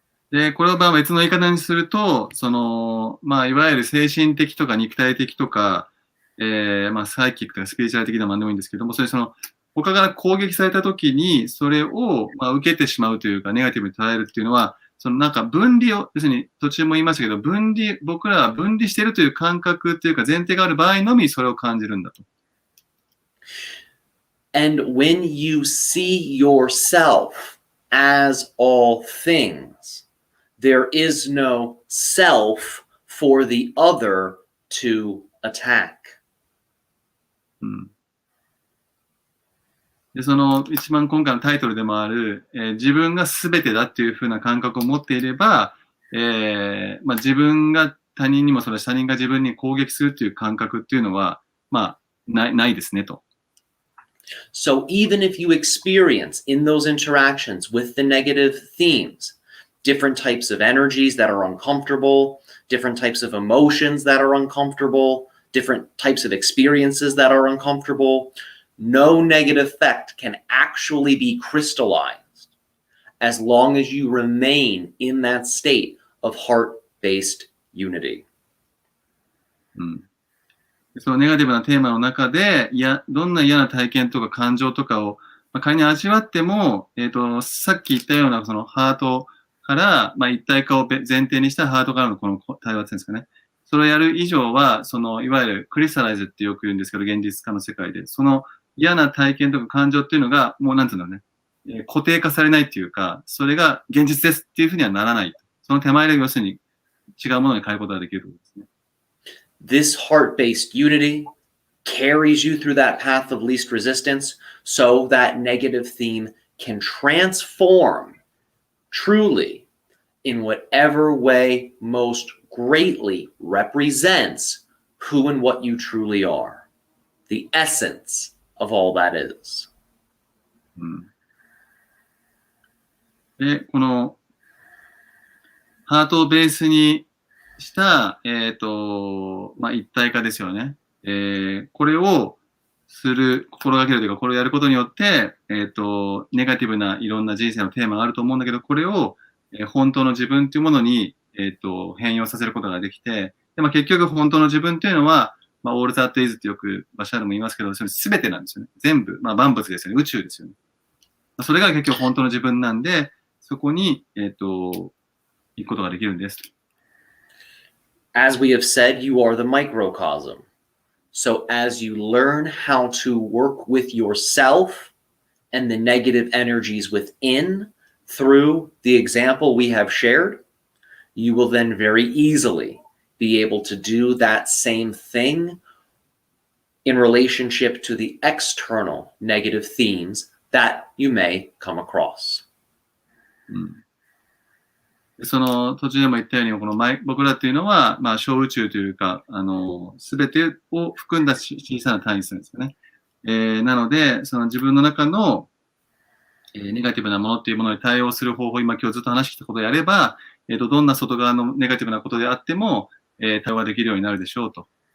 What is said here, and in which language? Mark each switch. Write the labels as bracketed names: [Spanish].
[Japanese] で、これを別の言い方にすると、その、いわゆる精神的とか肉体的とか、サイキックとかスピリチュアル的な何でもいいんですけども、それ他から攻撃されたときに、それを、受けてしまうというか、ネガティブに捉えるっていうのは、その分離を、要するに途中も言いましたけど、僕らは分離しているという感覚というか前提がある場合のみそれを感じるんだと。 [English] And when you see yourself as all things, there is no self for the other to attack. [Japanese] でその一番今回のタイトルでもある、自分が全てだっていう風な感覚を持っていれば、自分が他人にもそうだし、他人が自分に攻撃するっていう感覚っていうのは、ないですねと。 [English] So even if you experience in those interactions with the negative themes, different types of energies that are uncomfortable, different types of emotions that are uncomfortable, different types of experiences that are uncomfortable, no negative effect can actually be crystallized as long as you remain in that state of heart-based unity. [Japanese] そのネガティブなテーマの中で、どんな嫌な体験とか感情とかを、仮に味わっても、さっき言ったようなそのハートから、一体化を前提にしたハートからのこの対話っていうんですかね。それをやる以上は、いわゆるクリスタライズってよく言うんですけど、現実化の世界で、その嫌な体験とか感情っていうのが、もうなんていうんだろうね、固定化されないっていうか、それが現実ですっていうふうにはならない。その手前で要するに違うものに変えることができるということですね。 [English] This heart-based unity carries you through that path of least resistance so that negative theme can transform truly in whatever way most greatly represents who and what you truly are, the essence of all that is. [Japanese] で、このハートをベースにした、一体化ですよね。これを心がけるというか、これをやることによって、ネガティブないろんな人生のテーマがあると思うんだけど、これを、本当の自分というものに、変容させることができて、で結局本当の自分というのは、 [English] all that is [Japanese] ってよくバシャールも言いますけど、それ全てなんですよね。全部、万物ですよね。宇宙ですよね。それが結局本当の自分なんで、そこに、行くことができるんです。 [English] As we have said, you are the microcosm. So as you learn how to work with yourself and the negative energies within through the example we have shared, you will then very easily be able to do that same thing in relationship to the external negative themes that you may come across. [Japanese] その途中でも言ったように、この僕らっていうのは、小宇宙というか、すべてを含んだ小さな単位数ですよね。なので、その自分の中の、ネガティブなものっていうものに対応する方法、今日ずっと話してきたことをやれば、どんな外側のネガティブなことであっても、対話できるようになるでしょうと。